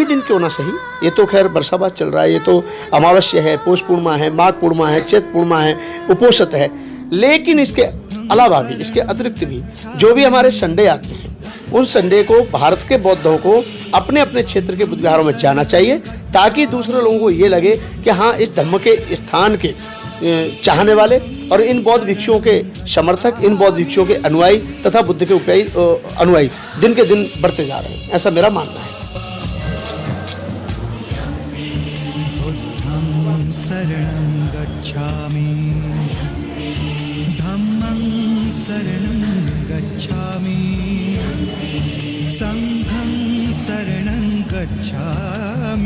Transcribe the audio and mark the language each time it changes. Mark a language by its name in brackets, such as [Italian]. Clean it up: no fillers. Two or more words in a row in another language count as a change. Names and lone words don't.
[Hindi] दिन क्यों ना सही, ये तो खैर बरसाबाद चल रहा है, ये तो अमावस्या है, पौष पूर्णिमा है, माघ पूर्णिमा है, चैत पूर्णिमा है, उपोषित है, लेकिन इसके अलावा भी, इसके अतिरिक्त भी जो भी हमारे संडे आते हैं उन संडे को भारत के बौद्धों को अपने अपने क्षेत्र के बुद्ध विहारों में जाना चाहिए ताकि दूसरे लोगों को ये लगे कि हाँ, इस धर्म के स्थान के चाहने वाले और इन बौद्ध भिक्षुओं के समर्थक, इन बौद्ध भिक्षुओं के अनुयायी तथा बुद्ध के अनुयायी दिन के दिन बढ़ते जा रहे हैं, ऐसा मेरा मानना है। [Pali] बुद्धं शरणं गच्छामि, धम्मं शरणं गच्छामि, संघं शरणं गच्छामि।